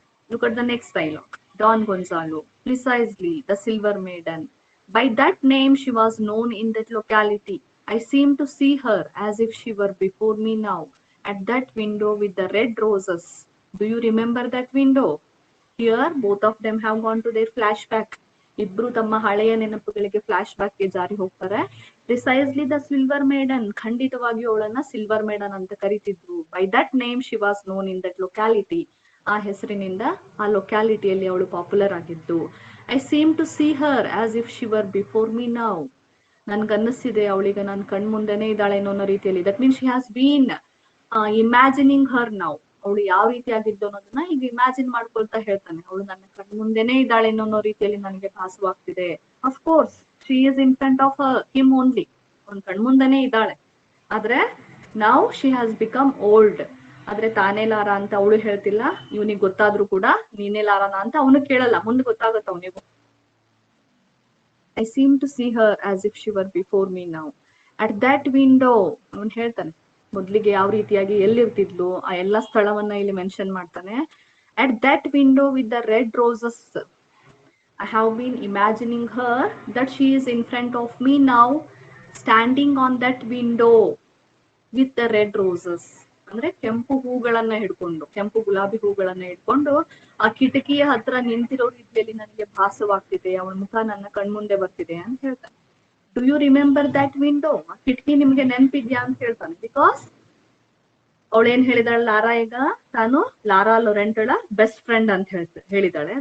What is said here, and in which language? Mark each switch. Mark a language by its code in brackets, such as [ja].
[en] Look at the next dialogue. Don Gonzalo, precisely, the Silver Maiden. By that name she was known in that locality. I seem to see her as if she were before me now, at that window with the red roses. Do you remember that window? Here, both of them have gone to their flashback. [kn] ಇಬ್ರು ತಮ್ಮ ಹಳೆಯ ನೆನಪುಗಳಿಗೆ flash back ಗೆ ಜಾರಿ ಹೋಗ್ತಾರೆ. [en] precisely the silver maiden, [kn] ಖಂಡಿತವಾಗಿಯೂ ಅವಳನ್ನ silver maiden ಅಂತ ಕರೀತಿದ್ರು. [en] by that name she was known in that locality, [kn] ಆ ಹೆಸರಿನಿಂದ ಆ ಲೊಕ್ಯಾಲಿಟಿಯಲ್ಲಿ ಅವಳು ಪಾಪ್ಯುಲರ್ ಆಗಿದ್ದು. [en] I seem to see her as if she were before me now, [kn] ನನ್ಗನ್ನಿಸ್ತಿದೆ ಅವಳೀಗ ನನ್ನ ಕಣ್ ಮುಂದೆನೆ ಇದ್ದಾಳೇನೋ ಅನ್ನೋ ರೀತಿಯಲ್ಲಿ. [en] that means she has been imagining her now, [kn] ಅವಳು ಯಾವ ರೀತಿ ಆಗಿದ್ದು ಅನ್ನೋದನ್ನ ಈಗ ಇಮ್ಯಾಜಿನ್ ಮಾಡ್ಕೊಳ್ತಾ ಹೇಳ್ತಾನೆ. ಅವಳು ನನ್ನ ಕಣ್ ಮುಂದೆನೆ ಇದ್ದಾಳೇನೋ ಅನ್ನೋ ರೀತಿಯಲ್ಲಿ ನನಗೆ ಭಾಸವಾಗ್ತಿದೆ. [en] of course she is in front of him only, [kn] ಅವ್ನ ಕಣ್ ಮುಂದೆನೆ ಇದ್ದಾಳೆ. ಆದ್ರೆ [en] Now she has become old. [kn] ಆದ್ರೆ ತಾನೇ ಲಾರಾ ಅಂತ ಅವಳು ಹೇಳ್ತಿಲ್ಲ. ಇವನಿಗೆ ಗೊತ್ತಾದ್ರೂ ಕೂಡ ನೀನೇ ಲಾರಾನ ಅಂತ ಅವನು ಕೇಳಲ್ಲ, ಮುಂದೆ ಗೊತ್ತಾಗತ್ತ ಅವನಿಗೂ. [en] I seem to see her as if she were before me now. At that window, [kn] ಅವನು ಹೇಳ್ತಾನೆ ಮೊದ್ಲಿಗೆ ಯಾವ ರೀತಿಯಾಗಿ ಎಲ್ಲಿರ್ತಿದ್ಲು ಆ ಎಲ್ಲಾ ಸ್ಥಳವನ್ನ ಇಲ್ಲಿ ಮೆನ್ಷನ್ ಮಾಡ್ತಾನೆ. [en] At that window with the red roses, I have been imagining her that she is in front of me now, standing on that window with the red roses. [kn] ಅಂದ್ರೆ ಕೆಂಪು ಹೂಗಳನ್ನ ಹಿಡ್ಕೊಂಡು, ಕೆಂಪು ಗುಲಾಬಿ ಹೂಗಳನ್ನ ಹಿಡ್ಕೊಂಡು ಆ ಕಿಟಕಿಯ ಹತ್ರ ನಿಂತಿರೋ ರೀತಿಯಲ್ಲಿ ನನಗೆ ಭಾಸವಾಗ್ತಿದೆ, ಅವಳ ಮುಖ ನನ್ನ ಕಣ್ಮುಂದೆ ಬರ್ತಿದೆ ಅಂತ ಹೇಳ್ತಾನೆ. [en] do you remember that window, [kn] ಆ ಕಿಟಕಿ ನಿಮ್ಗೆ ನೆನ್ಪಿದ್ಯಾ ಅಂತ ಹೇಳ್ತಾನೆ. ಬಿಕಾಸ್ ಅವಳೇನ್ ಹೇಳಿದಾಳೆ ಲಾರಾ, ಈಗ ತಾನು ಲಾರಾ ಲೊರೆಂಟಳ ಬೆಸ್ಟ್ ಫ್ರೆಂಡ್ ಅಂತ ಹೇಳಿದಾಳೆ.